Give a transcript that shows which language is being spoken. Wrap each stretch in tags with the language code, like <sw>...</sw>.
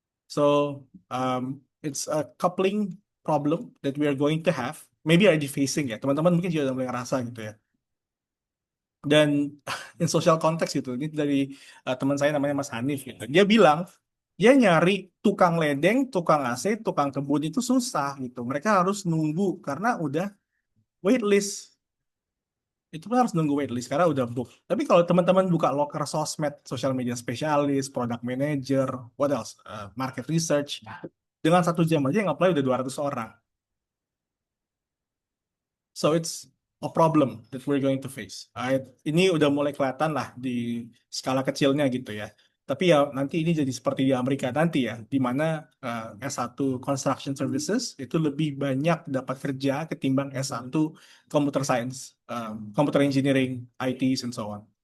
<en>So it's a coupling problem that we are going to have. Maybe already facing</en> <id>ya. Teman-teman mungkin juga udah mulai ngerasa gitu ya. Dan</id> <en>in social context</en> <id>gitu, ini dari teman saya namanya Mas Hanif gitu. Dia bilang dia nyari tukang ledeng, tukang AC, tukang kebun itu susah gitu. Mereka harus nunggu karena udah waitlist. Itu pun harus nunggu waitlist karena udah book. Tapi kalau teman-teman buka loker sosmed, social media spesialis, product manager, what else, market research, dengan 1 jam aja yang apply udah 200 orang.</id> <en>So it's a problem that we're going to face.</en> <id>Ini udah mulai kelihatan lah di skala kecilnya gitu ya. Tapi ya nanti ini jadi seperti di Amerika nanti ya, di mana S1 Construction Services itu lebih banyak dapat kerja ketimbang S1 Computer Science, Computer Engineering, IT,</id> <en>and so on.</en>